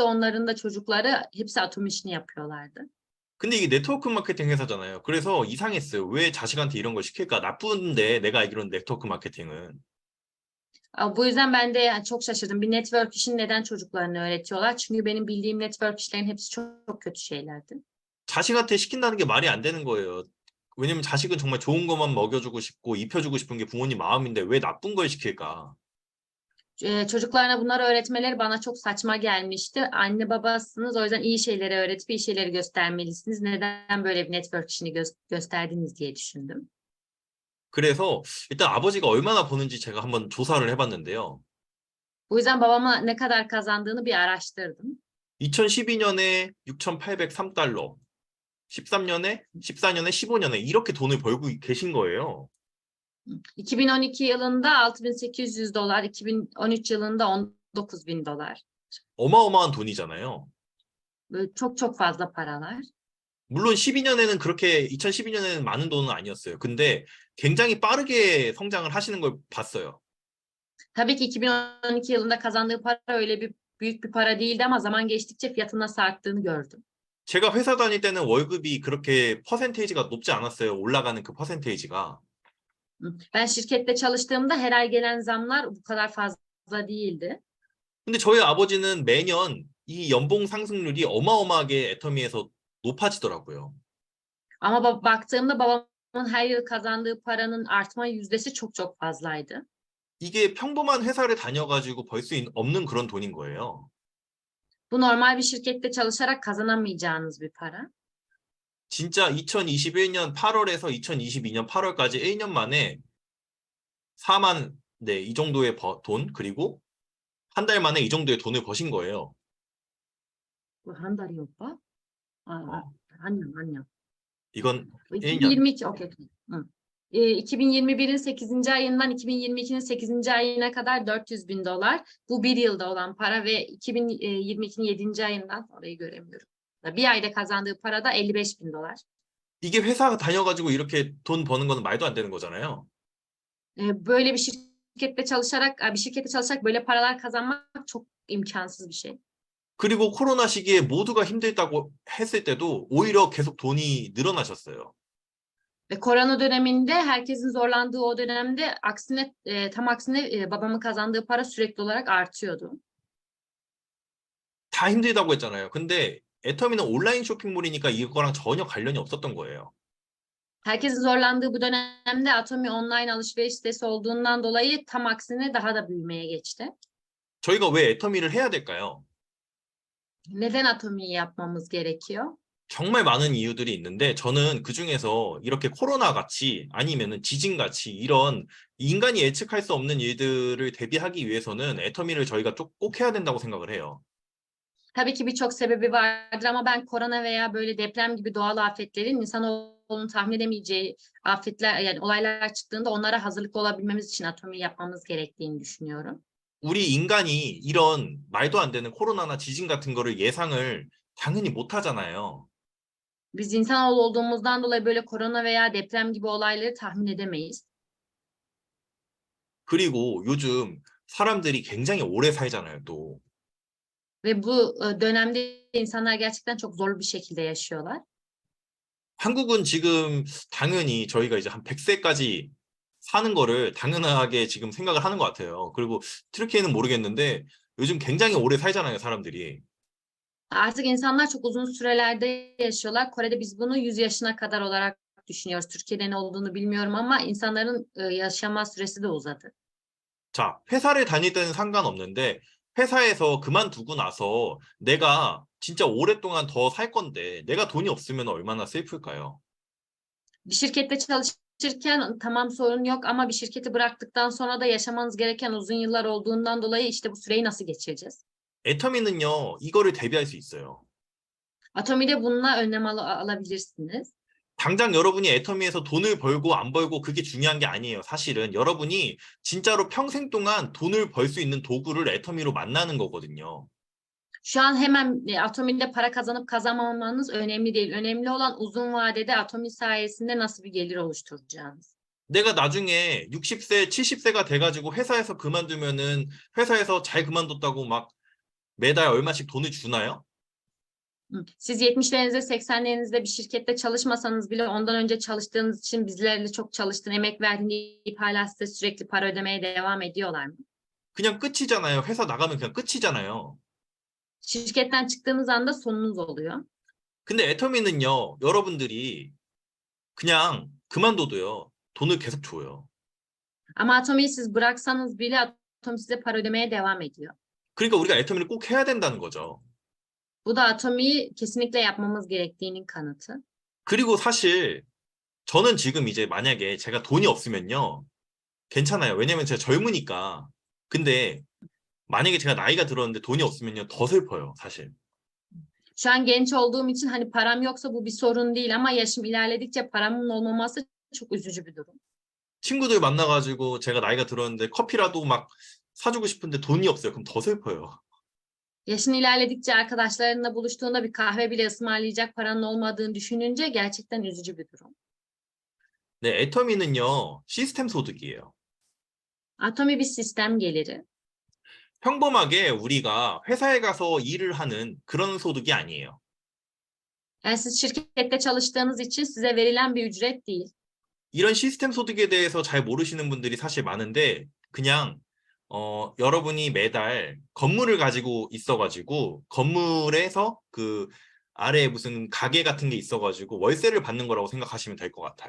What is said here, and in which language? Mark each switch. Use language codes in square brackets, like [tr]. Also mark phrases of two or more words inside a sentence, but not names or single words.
[tr] Onların da çocukları hepsi atom işini yapıyorlardı. [ko] 근데 이게 네트워크 마케팅 회사잖아요. 그래서 이상했어요. 왜 자식한테 이런 걸 시킬까? 나쁜데 내가 알기로는 네트워크 마케팅은. [tr] Bu yüzden ben de yani çok şaşırdım. Bir network işini neden çocuklarına öğretiyorlar? Çünkü benim bildiğim network işlerin hepsi çok kötü şeylerdi. [ko] 자식한테 시킨다는 게 말이 안 되는 거예요. 왜냐면 자식은 정말 좋은 것만 먹여주고 싶고 입혀주고 싶은 게 부모님 마음인데 왜 나쁜 걸 시킬까? [tr] Çocuklarına bunları öğretmeleri bana çok saçma gelmişti. Anne babasınız o yüzden iyi şeyleri öğretip iyi şeyleri göstermelisiniz. Neden böyle bir network işini gösterdiniz diye düşündüm. [ko] 그래서 일단 아버지가 얼마나 버는지 제가 한번 조사를 해봤는데요. [tr] Bu yüzden babama ne kadar kazandığını bir araştırdım. [ko] 2012년에 6,803달러, 14년에 15년에 이렇게 돈을 벌고 계신 거예요. [tr] 2012 yılında 6.800 dolar, 2013 yılında 19.000 dolar. [ko] 어마어마한 돈이잖아요. [tr] Böyle çok fazla paralar. [ko] 물론 12년에는 그렇게 2012년에는 많은 돈은 아니었어요. 근데 굉장히 빠르게 성장을 하시는 걸 봤어요. [tr] Tabii ki 2012 yılında kazandığı para öyle büyük bir para değildi ama zaman geçtikçe fiyatın nasıl arttığını gördüm. [ko] 제가 회사 다닐 때는 월급이 그렇게 퍼센테이지가 높지 않았어요. 올라가는 그 퍼센테이지가. [tr] Ben şirkette çalıştığımda her ay gelen zamlar bu kadar fazla değildi. [ko] 근데 저희 아버지는 매년 이 연봉 상승률이 어마어마하게 애터미에서 높아지더라고요. [tr] Ama baktığımda babamın her yıl kazandığı paranın artma yüzdesi çok fazlaydı. [ko] 이게 평범한 회사를 다녀가지고 벌 수 없는 그런 돈인 거예요. [tr] Bu normal bir şirkette çalışarak kazanamayacağınız bir para. [ko] 진짜 2021년 8월에서 2022년 8월까지 1년 만에 4만, 네, 이 정도의 돈, 그리고 한 달 만에 이 정도의 돈을 버신 거예요. 한 달이 오빠? 어, 아니요. 이건 1년. 2022, [tr] okey. 2021'in 8. ayından 2022'nin 8. ayına kadar 400 bin dolar. Bu bir yılda olan para ve 2022'nin 7. ayından orayı göremiyorum. Bir ayda kazandığı para da 55 bin dolar. [ko] 이게 회사 다녀가지고 이렇게 돈 버는 거는 말도 안 되는 거잖아요. [tr] Böyle bir şirkette çalışarak böyle paralar kazanmak çok imkansız bir şey. [ko] 그리고 코로나 시기에 모두가 힘들다고 했을 때도 오히려 계속 돈이 늘어나셨어요. [tr] Ve korona döneminde herkesin zorlandığı o dönemde aksine tam aksine babamın kazandığı para sürekli olarak artıyordu. [ko] 다 힘들다고 했잖아요. 근데 애터미는 온라인 쇼핑몰이니까 이거랑 전혀 관련이 없었던 거예요. [tr] Herkesin zorlandığı bu dönemde Atomi online alışveriş sitesi olduğundan dolayı tam aksine daha da büyümeye geçti. [ko] 저희가 왜 애터미를 해야 될까요? [tr] Neden Atomi'yi yapmamız gerekiyor? [ko] 정말 많은 이유들이 있는데 저는 그중에서 이렇게 코로나 같이 아니면은 지진 같이 이런 인간이 예측할 수 없는 일들을 대비하기 위해서는 애터미를 저희가 꼭 해야 된다고 생각을 해요. [tr] Tabii ki birçok sebebi vardır ama ben korona veya böyle deprem gibi doğal afetlerin insanoğlunun tahmin edemeyeceği afetler yani olaylar çıktığında onlara hazırlıklı olabilmemiz için Atomi'yi yapmamız gerektiğini düşünüyorum. [ko] 우리 인간이 이런 말도 안 되는 코로나나 지진 같은 거를 예상을 당연히 못 하잖아요. [tr] Biz insanoğlu olduğumuzdan dolayı böyle korona veya deprem gibi olayları tahmin edemeyiz. [ko] 그리고 요즘 사람들이 굉장히 오래 살잖아요, 또. [tr] Ve bu dönemde insanlar gerçekten çok zorlu bir şekilde yaşıyorlar. [ko] 한국은 지금 당연히 저희가 이제 한 100세까지 사는 거를 당연하게 지금 생각을 하는 것 같아요. 그리고 트르키예는 모르겠는데 요즘 굉장히 오래 살잖아요, 사람들이. [tr] Artık insanlar çok uzun sürelerde yaşıyorlar. Kore'de biz bunu 100 yaşına kadar olarak düşünüyoruz. Türkiye'de ne olduğunu bilmiyorum ama insanların yaşama süresi de uzadı. [ko] 자, 회사를 다닐 때는 상관없는데 회사에서 그만두고 나서 내가 진짜 오랫동안 더 살 건데 내가 돈이 없으면 얼마나 슬플까요? [tr] Bir şirkette çalışırken tamam sorun yok ama bir şirketi bıraktıktan sonra da yaşamanız gereken uzun yıllar olduğundan dolayı işte bu süreyi nasıl geçireceğiz? [ko] 애터미는요, 이거를 대비할 수 있어요. [tr] Atomi'de bununla önlem alabilirsiniz. [ko] 당장 여러분이 애터미에서 돈을 벌고 안 벌고 그게 중요한 게 아니에요. 사실은 여러분이 진짜로 평생 동안 돈을 벌 수 있는 도구를 애터미로 만나는 거거든요. [tr] Şu an hemen Atomi'de para kazanıp kazanmamanız önemli değil. Önemli olan uzun vadede Atomi sayesinde nasıl bir gelir oluşturacağınız. [ko] 내가 나중에 60세, 70세가 돼가지고 회사에서 그만두면은 회사에서 잘 그만뒀다고 막 매달 얼마씩 돈을 주나요? [tr] Siz 70'lerinizde, 80'lerinizde bir şirkette çalışmasanız bile ondan önce çalıştığınız için bizlerle çok çalıştın, emek verdin deyip hala size sürekli para ödemeye devam ediyorlar mı? [ko] 그냥 끝이잖아요. 회사 나가면 그냥 끝이잖아요. [tr] Şirketten çıktığınız anda sonunuz oluyor. [ko] 근데 애터미는요, 여러분들이 그냥 그만둬도요, 돈을 계속 줘요. [tr] Ama Atomi'yi siz bıraksanız bile Atomi size para ödemeye devam ediyor. [ko] 그러니까 우리가 애터미를 꼭 해야 된다는 거죠. [tr] Bu da Atomi'yi kesinlikle yapmamız gerektiğinin kanıtı. [ko] 그리고 사실 저는 지금 이제 만약에 제가 돈이 없으면요, 괜찮아요. 왜냐면 제가 젊으니까. 근데 만약에 제가 나이가 들었는데 돈이 없으면요, 더 슬퍼요, 사실. [tr] Şu an genç olduğum için hani param yoksa bu bir sorun değil ama yaşım ilerledikçe paramın olmaması çok üzücü bir durum. [ko] 친구들 만나가지고 제가 나이가 들었는데 커피라도 막 사주고 싶은데 돈이 없어요. 그럼 더 슬퍼요. [tr] Yaşın ilerledikçe arkadaşlarınla buluştuğunda bir kahve bile ısmarlayacak paranın olmadığını düşününce gerçekten üzücü bir durum. [ko] 네, 애터미는요, 시스템 소득이에요. [tr] Atomi bir sistem geliri. [ko] 평범하게 우리가 회사에 가서 일을 하는 그런 소득이 아니에요. [tr] Yani siz şirkette çalıştığınız için size verilen bir ücret değil. [ko] 이런 시스템 소득에 대해서 잘 모르시는 분들이 사실 많은데 그냥 여러분이 매달 건물을 가지고 있어가지고 건물에서 그 아래에 무슨 가게 같은 게 있어가지고 월세를 받는 거라고 생각하시면 될 것 같아요.